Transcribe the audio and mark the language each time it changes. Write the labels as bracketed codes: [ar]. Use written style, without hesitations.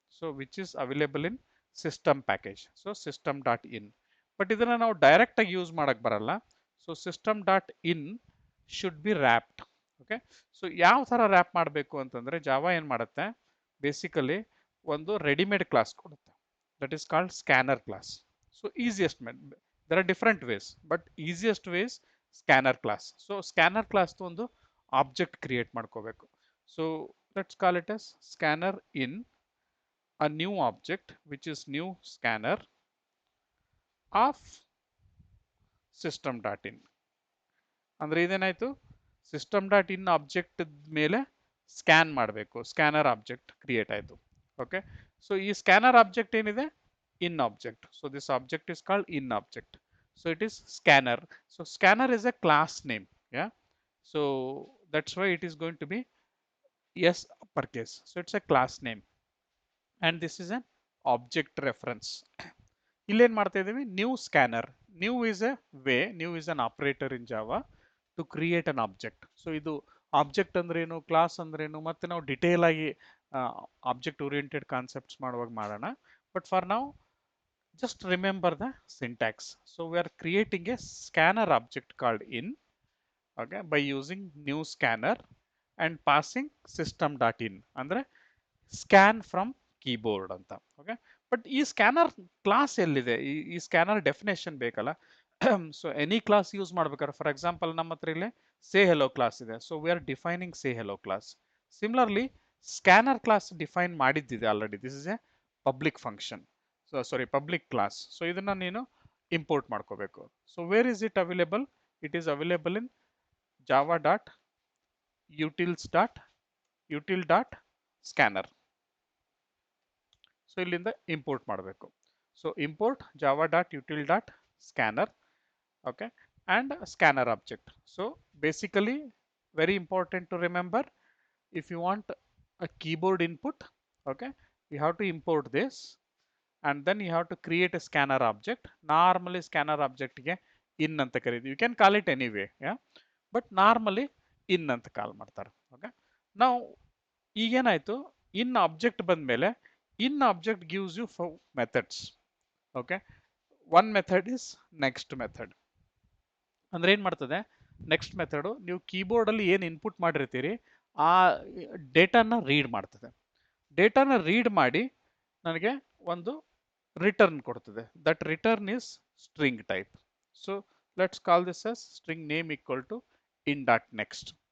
[en] So which is available in system package. So system dot in. [kn] But ಇದನ್ನು ನಾವು ಡೈರೆಕ್ಟಾಗಿ use ಮಾಡೋಕ್ಕೆ ಬರಲ್ಲ. [en] So system dot in should be wrapped. [kn] Okay, so ಯಾವ ಥರ rap ಮಾಡಬೇಕು ಅಂತಂದರೆ, ಜಾವಾ ಏನು ಮಾಡುತ್ತೆ, ಬೇಸಿಕಲಿ ಒಂದು ರೆಡಿಮೇಡ್ ಕ್ಲಾಸ್ ಕೊಡುತ್ತೆ, [en] That is called scanner class. So easiest there are different ways, but easiest way is scanner class. So scanner class [kn] ಒಂದು object create ಮಾಡ್ಕೋಬೇಕು. [en] So let's call it as scanner in a new object which is new scanner of system.in. [kn] ಅಂದ್ರೆ ಇದೇನಾಯ್ತು, system dot in object ಮೇಲೆ scan ಮಾಡಬೇಕು, scanner object create ಆಯಿತು. Okay, so ಈ scanner object ಏನಿದೆ, ಇನ್ object. [en] So this object is called in object. So it is scanner. So scanner is a class name. Yeah, so that's why it is going to be yes uppercase. So it's a class name and this is an object reference. [kn] ಇಲ್ಲೇನ್ ಮಾಡ್ತಾ ಇದೀವಿ, new scanner. [en] New is a way, new is an operator in Java to create an object. [kn] So ಇದು object ಅಂದ್ರೇನು, class ಅಂದ್ರೇನು, ಮತ್ತೆ ನಾವು detail ಆಗಿ object oriented concepts ಮಾಡುವಾಗ ಮಾಡೋಣ. [en] But for ನಾವು just remember the syntax. So we are creating a scanner object called in, okay, by using new scanner and passing system.in ಅಂದ್ರೆ scan from keyboard ಅಂತ. [kn] Okay, but ಈ scanner class ಎಲ್ಲಿದೆ, ಈ scanner definition ಬೇಕಲ್ಲ. So any class use ಮಾಡ್ಬೇಕಾದ್ರೆ, for example ನಮ್ಮ ಹತ್ರ ಇಲ್ಲೇ ಸೇ ಹೆಲೋ ಕ್ಲಾಸ್ ಇದೆ. [en] So we are defining say hello class. Similarly scanner class define ಮಾಡಿದ್ದಿದೆ already. This is a public function, so sorry public class. [kn] So ಇದನ್ನ ನೀನು import ಮಾಡ್ಕೋಬೇಕು. [en] So where is it available? It is available in Java dot util dot scanner. So [kn] ಇಲ್ಲಿಂದ import ಮಾಡಬೇಕು. [en] So import Java dot util dot scanner, okay, and scanner object. So basically very important to remember, if you want a keyboard input, okay, you have to import this and then you have to create a scanner object. Normally scanner object [kn] ಗೆ in ಅಂತ ಕರೀತೀವಿ. [en] You can call it anyway, yeah, but normally in [kn] ಅಂತ ಕಾಲ್ ಮಾಡ್ತಾರೆ. [en] okay, [kn] ನಾವು ಈಗೇನಾಯ್ತು, [en] in object ಬಂದ್ಮೇಲೆ in object gives you 4 methods. Okay, one method is next method. [kn] ಅಂದ್ರೆ ಏನ್ ಮಾಡ್ತದೆ, ನೆಕ್ಸ್ಟ್ ಮೆಥಡ್ ನೀವು ಕೀಬೋರ್ಡ್ ಅಲ್ಲಿ ಏನ್ ಇನ್ಪುಟ್ ಮಾಡಿರ್ತೀರಿ ಆ ಡೇಟಾನ ರೀಡ್ ಮಾಡ್ತದೆ. ಡೇಟಾನ ರೀಡ್ ಮಾಡಿ ನನಗೆ ಒಂದು ರಿಟರ್ನ್ ಕೊಡ್ತದೆ. [en] That return is string type. So let's call this as string name equal to in dot next.